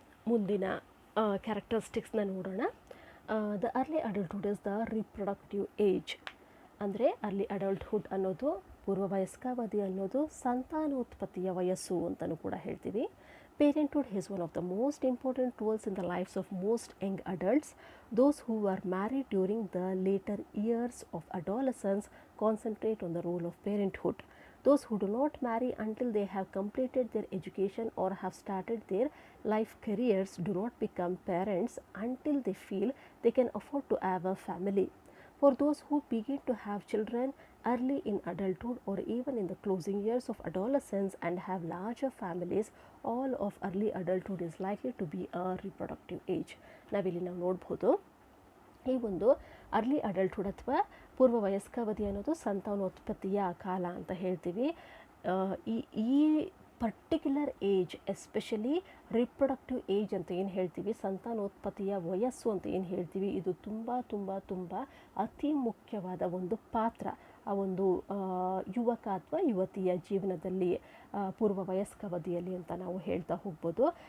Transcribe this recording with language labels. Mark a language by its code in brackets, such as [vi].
[kn] ಮುಂದಿನ ಕ್ಯಾರೆಕ್ಟರಿಸ್ಟಿಕ್ಸ್ನ ನೋಡೋಣ. [en] The early adulthood is the reproductive age. [kn] ಅಂದರೆ ಅರ್ಲಿ ಅಡಲ್ಟ್ಹುಡ್ ಅನ್ನೋದು, ಪೂರ್ವವಯಸ್ಕಾವಧಿ ಅನ್ನೋದು ಸಂತಾನೋತ್ಪತ್ತಿಯ ವಯಸ್ಸು ಅಂತಲೂ ಕೂಡ ಹೇಳ್ತೀವಿ. [en] Parenthood is one of the most important roles in the lives of most young adults. Those who are married during the later years of adolescence concentrate on the role of parenthood. Those who do not marry until they have completed their education or have started their life careers do not become parents until they feel they can afford to have a family. For those who begin to have children early in adulthood or even in the closing years of adolescence and have larger families, all of early adulthood is likely to be a reproductive age. [kn] ನಾವಿಲ್ಲಿ ನಾವು ನೋಡ್ಬೋದು, ಈ ಒಂದು early adulthood ಅಥವಾ ಪೂರ್ವ ವಯಸ್ಕಾವಧಿ ಅನ್ನೋದು ಸಂತಾನೋತ್ಪತ್ತಿಯ ಕಾಲ ಅಂತ ಹೇಳ್ತೀವಿ. ಈ [en] particular age, especially reproductive age [kn] ಅಂತ ಏನು ಹೇಳ್ತೀವಿ, ಸಂತಾನೋತ್ಪತ್ತಿಯ ವಯಸ್ಸು ಅಂತ ಏನು ಹೇಳ್ತೀವಿ, ಇದು ತುಂಬ ತುಂಬ ತುಂಬ ಅತಿ ಮುಖ್ಯವಾದ ಒಂದು ಪಾತ್ರ ಆ ಒಂದು ಯುವಕ ಅಥವಾ ಯುವತಿಯ ಜೀವನದಲ್ಲಿ, ಪೂರ್ವ ವಯಸ್ಕಾವಧಿಯಲ್ಲಿ ಅಂತ ನಾವು ಹೇಳ್ತಾ ಹೋಗ್ಬೋದು.